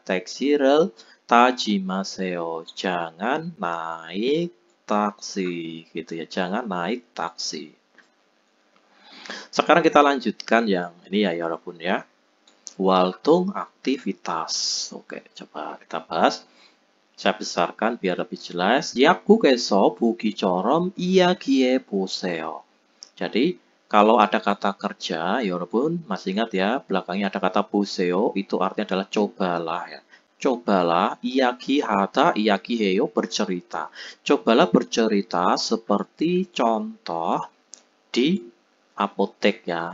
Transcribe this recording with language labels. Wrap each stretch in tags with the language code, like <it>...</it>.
<ko>택시를 타지 마세요.</ko> <id>jangan naik taksi gitu ya. Jangan naik taksi. Sekarang kita lanjutkan yang ini ya 여러분 ya. 활동 aktivitas. Oke, coba kita bahas. Saya besarkan biar lebih jelas.</id> <ko>약국에서 보기처럼 이야기해 보세요.</ko> <id>Jadi, kalau ada kata kerja, 여러분 masih ingat ya, belakangnya ada kata 보세요, itu artinya adalah cobalah ya. Cobalah, 이야기하다, 이야기해요, bercerita. Cobalah bercerita seperti contoh di apotek ya.</id>